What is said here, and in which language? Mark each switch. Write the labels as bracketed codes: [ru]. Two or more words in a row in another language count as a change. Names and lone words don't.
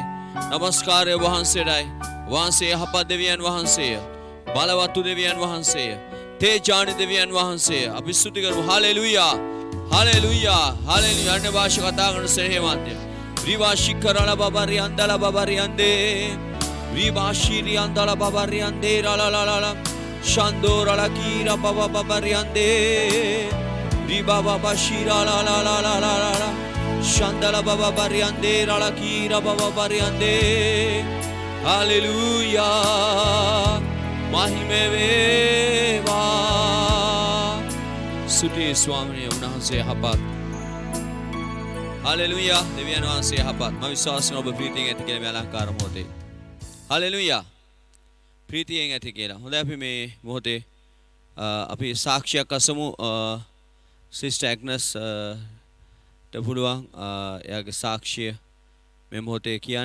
[si] නමස්කාරය ඔබ වහන්සේටයි. වහන්සේ යහපත් දෙවියන් වහන්සේය. බලවත් දෙවියන් වහන්සේය. තේජානි දෙවියන් වහන්සේය. අපි ස්තුති කරමු. හාලෙලූයා හාලෙලූයා හාලෙලූයා. අන්‍ය භාෂා කතා කරන සෙනෙහවන්තය. රිවාශිකරල බබරි අන්දල බබරි අන්දේ Ribashiri andala babari ande la la la la Shandora la kira baba babari ande Riba baba shira la la la la la la Shandala baba bari ande la kira baba bari ande හාලෙලූයා මහිමේ වේවා ස්තුති ස්වාමීනි වහන්සේ යහපත් හාලෙලූයා දෙවියන් වහන්සේ යහපත්. මම විශ්වාස කරනවා ඔබ ප්‍රීතියෙන් ඇති කියලා මේ අලංකාර මොහොතේ. Hallelujah. ප්‍රීතියෙන් ඇති කියලා. හොඳයි අපි මේ මොහොතේ අපි සාක්ෂියක් අසමු සිස්ටර් ඇග්නස් ට පුළුවන් එයාගේ සාක්ෂිය මේ මොහොතේ කියන්න.